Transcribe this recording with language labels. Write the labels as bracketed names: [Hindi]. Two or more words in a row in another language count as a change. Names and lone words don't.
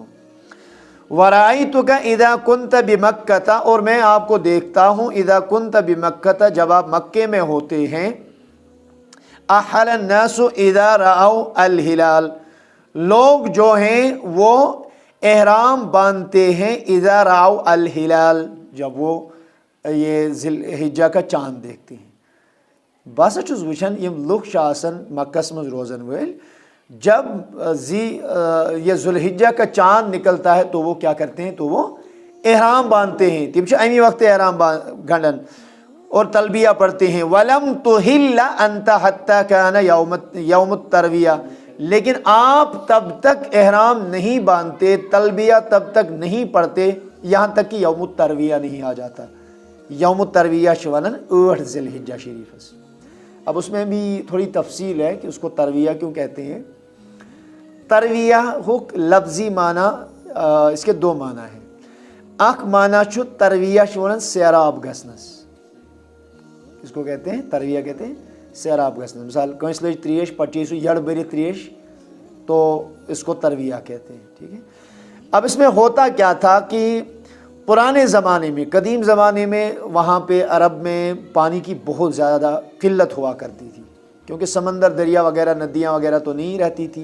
[Arabic] وَرَأَيْتُكَ إِذَا كُنْتَ بِمَكَّةَ، [Urdu] اور میں آپ کو دیکھتا ہوں [Arabic] اذا كُنْتَ بِمَكَّةَ [Urdu] جب آپ مکے میں ہوتے ہیں، [Arabic] أَحَلَ النَّاسُ إِذَا رَأَوْا الْهِلَالَ، [Urdu] لوگ جو ہیں وہ احرام باندھتے ہیں [Arabic] اذا رأوا الہلال، [Urdu] جب وہ یہ ذی الحجہ کا چاند دیکھتے ہیں۔ [Kashmiri] بس چھُس وچھان یم لُکھ چھِ آسان مکس منٛز روزن وٲلۍ، [Urdu] جب یہ ذی الحجہ کا چاند نکلتا ہے تو وہ کیا کرتے ہیں؟ تو وہ احرام باندھتے ہیں، [Kashmiri] تم چھِ امی وقت احرام گنڈن [Urdu] اور تلبیہ پڑھتے ہیں۔ [Arabic] وَلَمْ تُحِلَّ أَنْتَ حَتَّى كَانَ يَوْمُ التَّرْوِيَةِ، [Urdu] لیکن آپ تب تک احرام نہیں باندھتے، تلبیہ تب تک نہیں پڑھتے یہاں تک کہ یوم الترویہ نہیں آ جاتا۔ [Kashmiri] یوم الترویہ چھِ ونان 8 ذی الحجہ شریفس۔ [Urdu] اب اس میں بھی تھوڑی تفصیل ہے کہ اس کو ترویہ کیوں کہتے ہیں۔ ترویہ ہو لفظی معنی، اس کے دو معنی ہیں۔ [Kashmiri] اخ معنی چھُ ترویہ چھِ ونان سیراب گژھنس، [Urdu] اس کو کہتے ہیں ترویہ، کہتے ہیں [Kashmiri] سیراب گژھنس۔ مثال کٲنٛسہِ لٔج تریش پتہٕ چھِ سُہ یڑ بٔرِتھ تریش [Urdu] تو اس کو ترویہ کہتے ہیں، ٹھیک ہے۔ اب اس میں ہوتا کیا تھا کہ پرانے زمانے میں، قدیم زمانے میں وہاں پہ عرب میں پانی کی بہت زیادہ قلت ہوا کرتی تھی، کیونکہ سمندر دریا وغیرہ ندیاں وغیرہ تو نہیں رہتی تھی۔